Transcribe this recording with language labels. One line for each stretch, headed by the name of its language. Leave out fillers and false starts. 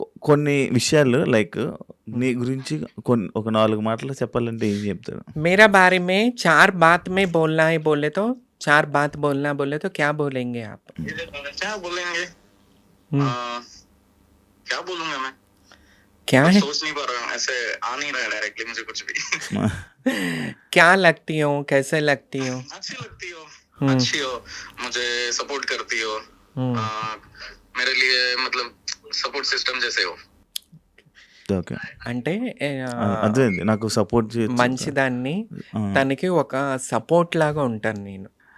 Telugu: కొన్ని విషయాలు లైక్ నీ గురించి ఒక 4 మాటలు చెప్పాలంటే ఏం చెప్తారు
Hindi: मेरा बारे में 4 बात में बोलना है बोले तो 4 बात बोलना बोले तो क्या बोलेंगे आप? क्या बोलेंगे? हम्म, क्या बोलूंगा मैं? क्या कुछ है? सोच नहीं पा रहा हूँ. ऐसे आ नहीं रहा है डायरेक्टली मुझे कुछ भी. क्या लगती हो, कैसे लगती हो? अच्छी लगती हो. हम्म, अच्छी हो. मुझे सपोर्ट करती हो. हम्म, आ, मेरे लिए मतलब सपोर्ट सिस्टम जैसे हो.
Telugu: ఓకే అంటే అర్థమైంది నాకు సపోర్ట్ మంచిదాన్ని తనకి ఒక సపోర్ట్ లాగా ఉంటాను నేను.